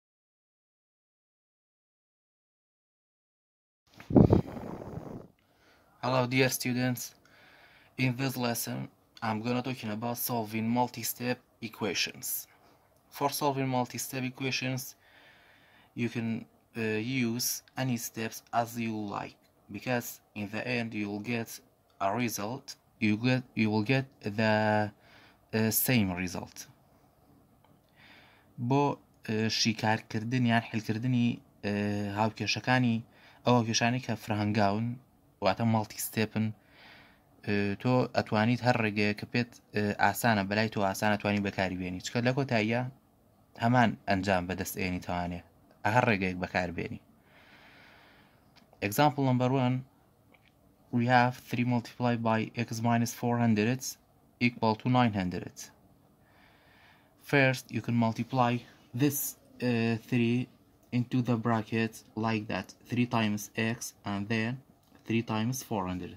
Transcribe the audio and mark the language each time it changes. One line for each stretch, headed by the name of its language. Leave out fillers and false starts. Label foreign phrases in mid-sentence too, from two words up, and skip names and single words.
English: Hello dear students, in this lesson I'm gonna talking about solving multi-step equations. For solving multi-step equations you can use any steps as you like, because in the end you will get a result, you will get the same result.
Central Kurdish: بۆ شیکارکردن یان حلکردنی هاوکێشەکانی ئەو هاوکێشانی کە فرهنگاون واتە
English: multi-step,
Central Kurdish: تۆ ئەتوانیت هەر ڕێگەیە کە پێت ئاسانە بەلای تۆ ئاسانە توانی بەکاریبێنی، چکە لە کۆتاییە هەمان ئەنجام بەدەست ئێنی توانێ هەر ڕێگەیەک بەکاربێنی.
English: Example number 1, we have 3 multiplied by x minus 400 equal to 900. First, you can multiply this 3 into the bracket like that, 3 times x and then 3 times 400.